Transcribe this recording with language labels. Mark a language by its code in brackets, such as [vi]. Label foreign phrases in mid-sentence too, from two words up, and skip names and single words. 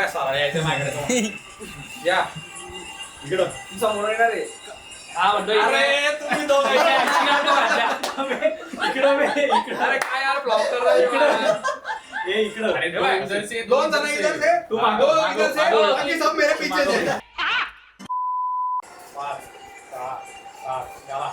[mr] यायचं माझ्याकडे या इकडं समोर येणार रे. हा म्हणतो अरे तुम्ही दोघं अरे काय यार ब्लॉक करता ये इकडं. अरे दोन जण [hi] इधर से तू मागो इधर से बाकी सब मेरे पीछे से. [mr] 5 6 7 चला.